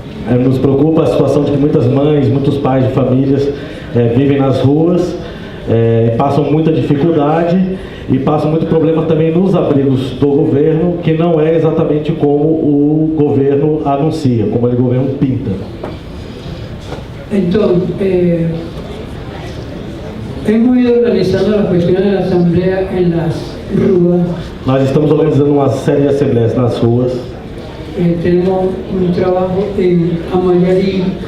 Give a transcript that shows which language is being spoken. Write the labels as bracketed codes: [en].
[pt] Nos preocupa a situação de que muitas mães, muitos pais de famílias vivem nas ruas, passam muita dificuldade e passam muito problema também nos abrigos do governo, que não é exatamente como o governo anuncia, como o governo pinta. [es] Entonces, hemos ido organizando las cuestiones de la asamblea en las ruas. [pt] Nós estamos organizando uma série de assembleias nas ruas. [es] Tenemos un trabajo en Amayari.